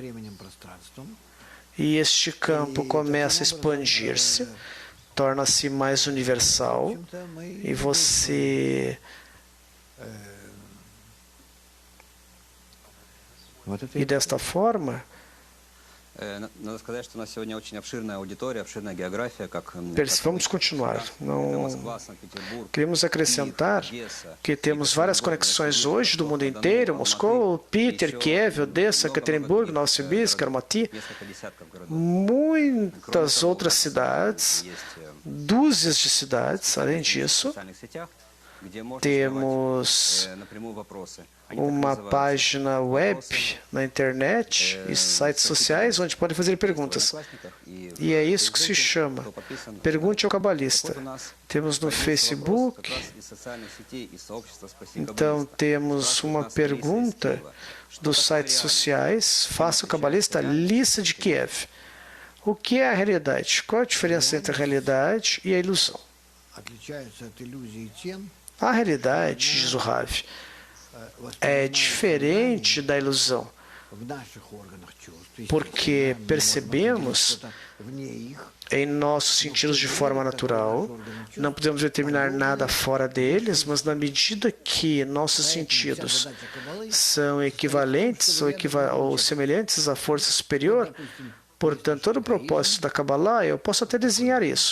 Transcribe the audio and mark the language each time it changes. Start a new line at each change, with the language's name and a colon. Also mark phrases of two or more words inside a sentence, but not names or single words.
Portuguese: E este campo começa a expandir-se, torna-se mais universal e você e desta forma
Russian: Надо сказать, что у нас сегодня очень обширная аудитория, обширная география, как
Portuguese: vamos continuar. Não
Russian: Москва, Санкт-Петербург,
Portuguese: queremos acrescentar que temos várias conexões hoje do mundo inteiro: Moscou, Peter, Kiev, Odessa, Ekaterinburg, Novosibirsk, Almaty,
Russian: несколько десятков городов.
Portuguese: muitas outras cidades,
Russian: Есть
Portuguese: dúzias de cidades. Além
Russian: в
Portuguese: disso,
Russian: социальных сетях, где можно temos задавать напрямую вопросы. Они так
Portuguese: uma
Russian: называются
Portuguese: página web na internet e sites sociais onde podem fazer
Russian: в
Portuguese: perguntas.
Russian: Одноклассниках и
Portuguese: E é isso
Russian: в
Portuguese: que se
Russian: Фейсбуке,
Portuguese: chama
Russian: кто подписан.
Portuguese: Pergunte ao
Russian: Так
Portuguese: Cabalista.
Russian: вот, у нас
Portuguese: Temos no
Russian: появился вопрос
Portuguese: Facebook,
Russian: как раз из социальных сетей, из сообщества «Спаси
Portuguese: então
Russian: Каббалиста».
Portuguese: temos
Russian: Спрашивают
Portuguese: uma
Russian: нас Лиса из
Portuguese: pergunta
Russian: Киева. Что
Portuguese: dos
Russian: такое
Portuguese: sites
Russian: реальность?
Portuguese: sociais. Faça o Cabalista Lissa de Kiev. O que é a realidade? Qual a diferença entre a realidade e a ilusão? A realidade, diz o Rav, é diferente da ilusão, porque percebemos em nossos sentidos de forma natural, não podemos determinar nada fora deles, mas na medida que nossos sentidos são equivalentes ou semelhantes à força superior, portanto, todo o propósito da Kabbalah, eu posso até desenhar isso.